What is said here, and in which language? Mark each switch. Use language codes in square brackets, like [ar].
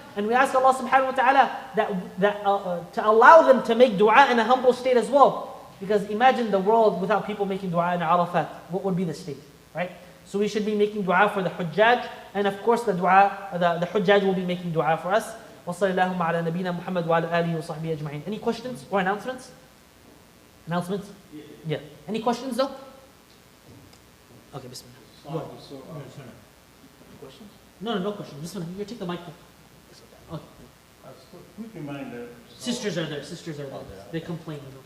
[en] And we ask Allah subhanahu wa ta'ala to allow them to make dua in a humble state as well. Because imagine the world without people making dua in Arafat. What would be the state, right? So we should be making dua for the Hujjaj, and of course the Hujjaj will be making dua for us. [ar] وصلى اللهم على نبينا محمد وعلى آله وصحبه أجمعين. [en] Any questions or announcements? Announcements? Yeah. Any questions though? Okay, bismillah. Go ahead. Questions? No questions. Bismillah. You take the mic. Okay. Quick reminder. Sisters are there. They complain.